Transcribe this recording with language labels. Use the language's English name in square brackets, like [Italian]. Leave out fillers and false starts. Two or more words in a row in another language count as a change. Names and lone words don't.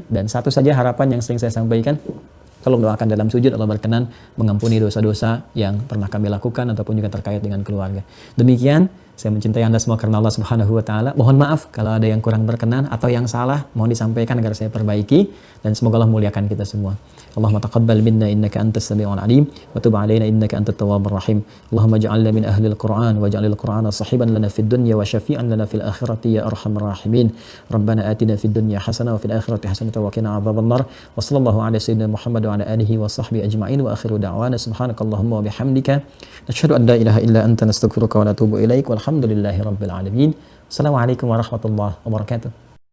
[Indonesian] Dan satu saja harapan yang sering saya sampaikan, tolong doakan dalam sujud Allah berkenan mengampuni dosa-dosa yang pernah kami lakukan ataupun juga terkait dengan keluarga. Demikian, saya mencintai Anda semua karena Allah [Arabic] سبحانه وتعالى. [Indonesian] Mohon maaf kalau ada yang kurang berkenan atau yang salah, mohon disampaikan agar saya perbaiki, dan semoga Allah muliakan kita semua. [Arabic] اللهم تقبل منا إنك أنت السميع العليم وتب علينا إنك أنت التواب الرحيم. اللهم اجعلنا من أهل القرآن واجعل القرآن صاحبا لنا في الدنيا وشفيعا لنا في الآخرة يا أرحم الراحمين. ربنا آتنا في الدنيا حسنة وفي الآخرة حسنة وقنا عذاب النار. وصلى الله على سيدنا محمد وعلى آله وصحبه أجمعين وآخر دعوانا سبحانك اللهم وبحمدك نشهد أن لا إله إلا أنت نستغفرك ونتوب إليك والحمد لله رب العالمين. السلام عليكم ورحمة الله وبركاته.